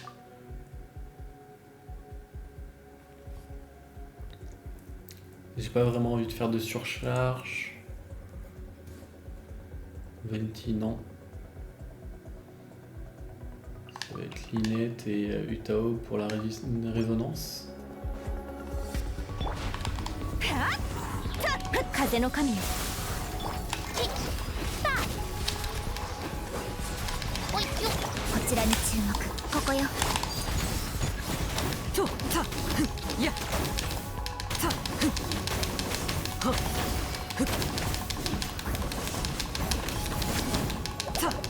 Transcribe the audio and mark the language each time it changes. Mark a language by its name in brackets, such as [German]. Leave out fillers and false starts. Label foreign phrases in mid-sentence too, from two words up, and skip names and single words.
[French] J'ai pas vraiment envie de faire de surcharge. Venti, non. Ça va être Linette et Utao pour la résonance. [Japanese] 風の神よ。おいよこちらに注目。ここよ。とたふやたふはふた